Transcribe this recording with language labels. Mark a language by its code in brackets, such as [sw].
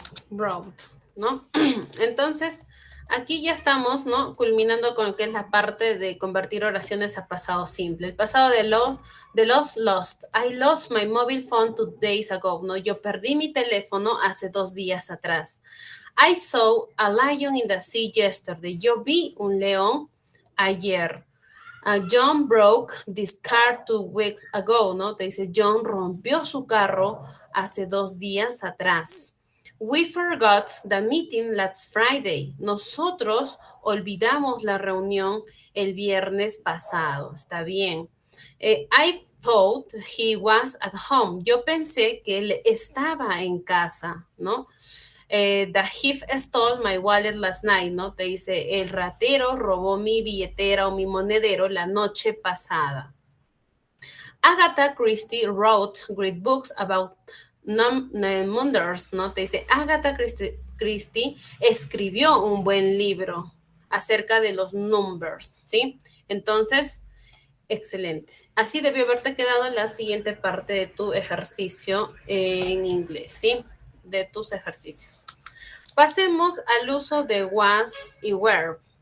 [es] Wrote, ¿no? Entonces, aquí ya estamos, ¿no? Culminando con lo que es la parte de convertir oraciones a pasado simple. El pasado de lost. [en] I lost my mobile phone 2 days ago, ¿no? [es] Yo perdí mi teléfono hace 2 días atrás. [en] I saw a lion in the sea yesterday. [es] Yo vi un león ayer. [en] John broke this car 2 weeks ago, ¿no? [es] Te dice, John rompió su carro hace 2 días atrás. [en] We forgot the meeting last Friday. [es] Nosotros olvidamos la reunión el viernes pasado. Está bien. [en] I thought he was at home. [es] Yo pensé que él estaba en casa, ¿no? [en] The thief stole my wallet last night, [es] ¿no? Te dice, el ratero robó mi billetera o mi monedero la noche pasada. [en] Agatha Christie wrote great books about numbers, ¿no? [es] Te dice, Agatha Christie escribió un buen libro acerca de los numbers, ¿sí? Entonces, excelente. Así debió haberte quedado la siguiente parte de tu ejercicio en inglés, ¿sí? De tus ejercicios. Pasemos al uso de was y were.